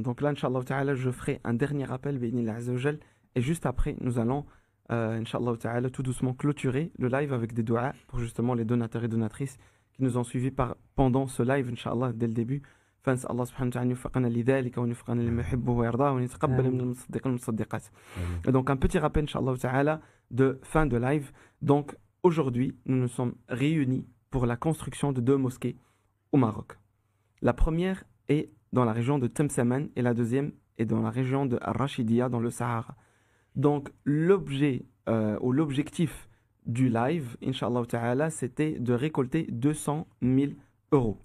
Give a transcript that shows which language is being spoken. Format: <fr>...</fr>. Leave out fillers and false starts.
<fr>Donc là, Inch'Allah Ta'ala, je ferai un dernier appel, Bénil Azza wa Jal, et juste après, nous allons, Inch'Allah Ta'ala, tout doucement clôturer le live avec des du'a pour justement les donateurs et donatrices qui nous ont suivis pendant ce live, Inch'Allah, dès le début.</fr> <ar>فنسأل الله سبحانه وتعالى أن يوفقنا لذلك وأن يوفقنا لما يحبه ويرضاه وأن يتقبل من المصدقين والمصدقات.</ar> <fr>Et donc un petit rappel, Inch'Allah Ta'ala, de fin de live. Donc aujourd'hui, nous nous sommes réunis pour la construction de 2 mosquées au Maroc. La première est dans la région de Temsaman et la deuxième est dans la région de Ar-Rashidia dans le Sahara. Donc l'objet ou l'objectif du live, Inch'Allah Ta'ala, c'était de récolter 200 000 euros.</fr>